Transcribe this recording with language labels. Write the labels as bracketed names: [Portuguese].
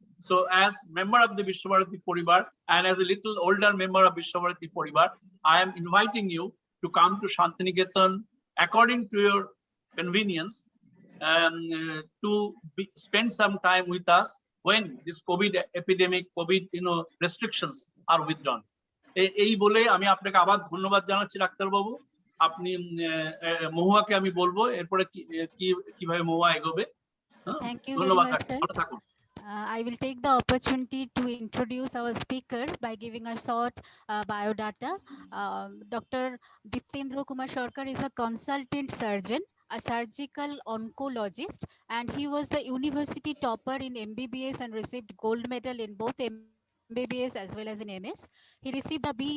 [English] So as member of the Visva-Bharati paribar and as a little older member of Visva-Bharati paribar, I am inviting you to come to Shantiniketan according to your convenience, to spend some time with us when this COVID epidemic, COVID restrictions are withdrawn. [Bangla] এই বলে আমি আপনাকে আবার ধন্যবাদ জানাচ্ছি doctor বাবু। আপনি মহুয়াকে আমি বলবো এরপরে কিভাবে মহুয়া এগোবে। [English] Thank you very [Bangla] ধন্যবাদ [English] much, sir. [Bangla] ভালো থাকুন। [English] I will take the opportunity to introduce our speaker by giving a short biodata. Dr. Diptendra K is a consultant surgeon, a surgical oncologist, and he was the university topper in MBBS and received gold medal in both MBBS as well as in MS. He received the B.